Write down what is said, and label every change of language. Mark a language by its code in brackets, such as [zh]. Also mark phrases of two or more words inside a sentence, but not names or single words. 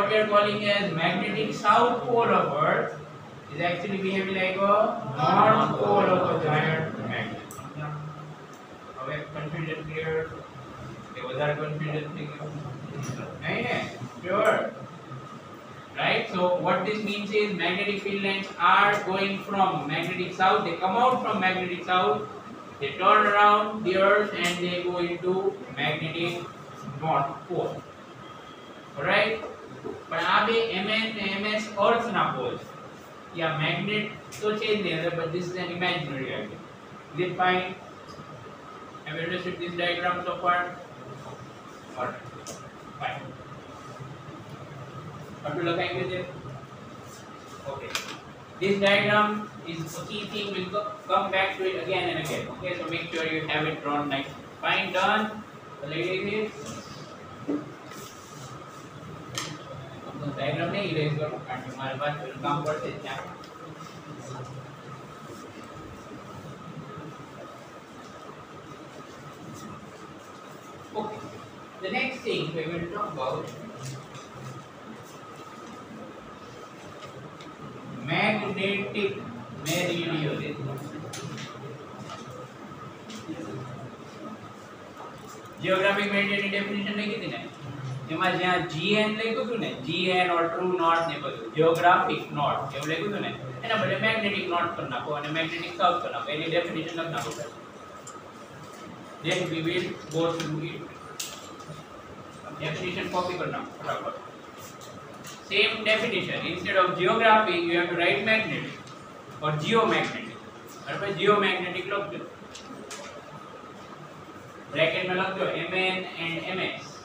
[en] we are calling as magnetic south pole of earth is actually behaving like a north pole of a giant magnet [gu] હવે confusion clear કે વધારે confusion થઈ ગયું નહીં ને [en] sure right so what this means is magnetic field lines are going from magnetic south they come out from magnetic south they turn around the earth and they go into magnetic north pole all right but [gu] આ બે mn અને ms earth ના poles [en] yeah magnet [gu] તો છે જ નહીં [en] but this is an imaginary idea is it fine have you understood this diagram so far all right fine [gu] આટલું લખાઈ ગયું છે [en] okay this diagram is a key thing we'll come back to it again and again okay so make sure you have it drawn nice fine done the ladies [gu] તો diagram ને erase કરો કારણ કે મારી પાસે પેલું કામ પડશે ત્યાં okay [en] the next thing we will talk about magnetic meridionalism geographic meridian [gu] ની definition લખી હતી ને એમાં જ્યાં gn લખ્યું હતું ને [en] gn or true north [gu] ને બધું [en] geographic north [gu] એવું લખ્યું હતું ને એના બદલે [en] magnetic north [gu] કરી નાખો અને [en] magnetic south [gu] કરી નાખો એની definition લખી નાખો [en] then we will go through it. [hi] Definition copy करना फटाफट. [en] Same definition. Instead of geographic, you have to write magnetic or geomagnetic. [hi] बराबर geomagnetic लग दो. ब्रैकेट में लग दो [en] Mn and Ms.